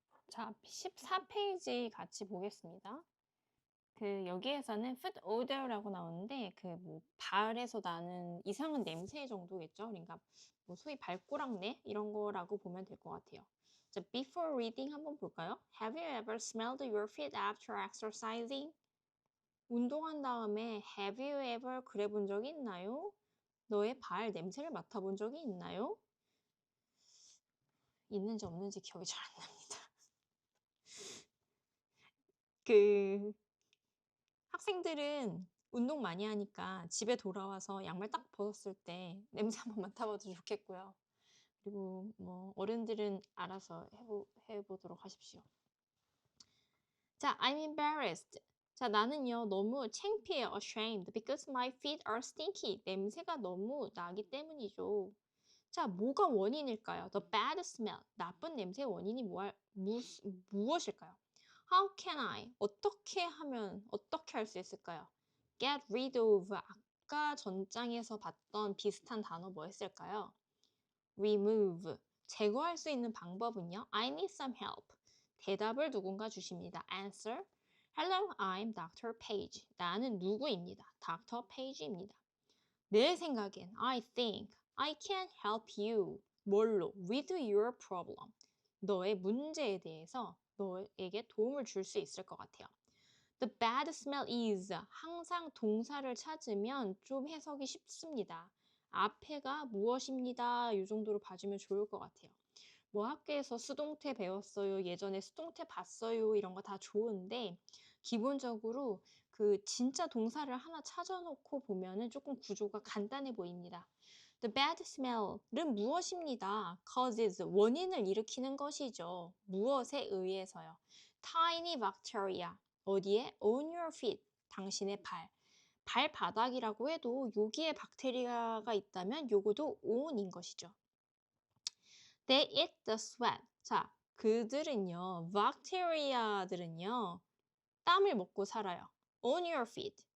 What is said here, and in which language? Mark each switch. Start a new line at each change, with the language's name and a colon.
Korean: 자, 14페이지 같이 보겠습니다. 여기에서는 food odor라고 나오는데 발에서 나는 이상한 냄새 정도겠죠. 그러니까 소위 발꼬락내 이런 거라고 보면 될 것 같아요. 자, before reading 한번 볼까요?
English: Have you ever smelled your feet after exercising?
Korean: 운동한 다음에
English: have you ever
Korean: 그래 본 적이 있나요? 너의 발 냄새를 맡아본 적이 있나요? 있는지 없는지 기억이 잘 안 납니다. 학생들은 운동 많이 하니까 집에 돌아와서 양말 딱 벗었을 때 냄새 한번 맡아봐도 좋겠고요. 그리고 뭐 어른들은 알아서 해보도록 하십시오.
English: 자, I'm embarrassed.
Korean: 자, 나는요 너무 창피해요.
English: ashamed because my feet are stinky.
Korean: 냄새가 너무 나기 때문이죠. 자, 뭐가 원인일까요?
English: The bad smell.
Korean: 나쁜 냄새의 원인이 무엇일까요?
English: How can I?
Korean: 어떻게 할 수 있을까요?
English: Get rid of.
Korean: 아까 전장에서 봤던 비슷한 단어 뭐였을까요?
English: Remove.
Korean: 제거할 수 있는 방법은요?
English: I need some help.
Korean: 대답을 누군가 주십니다.
English: Answer. Hello, I'm Dr. Page.
Korean: 나는 누구입니다.
English: Dr. Page입니다.
Korean: 내 생각엔
English: I think I can help you.
Korean: 뭘로?
English: With your problem.
Korean: 너의 문제에 대해서 너에게 도움을 줄 수 있을 것 같아요.
English: The bad smell is.
Korean: 항상 동사를 찾으면 좀 해석이 쉽습니다. 앞에가 무엇입니다. 이 정도로 봐주면 좋을 것 같아요. 뭐 학교에서 수동태 배웠어요. 예전에 수동태 봤어요. 이런 거 다 좋은데 기본적으로 진짜 동사를 하나 찾아놓고 보면은 조금 구조가 간단해 보입니다.
English: The bad smell
Korean: 은 무엇입니다? causes, 원인을 일으키는 것이죠. 무엇에 의해서요?
English: Tiny bacteria,
Korean: 어디에?
English: On your feet,
Korean: 당신의 발바닥이라고 해도 여기에 박테리아가 있다면 요거도 on인 것이죠.
English: They eat the sweat.
Korean: 자, 그들은요, 박테리아들은요, 땀을 먹고 살아요.
English: on your feet.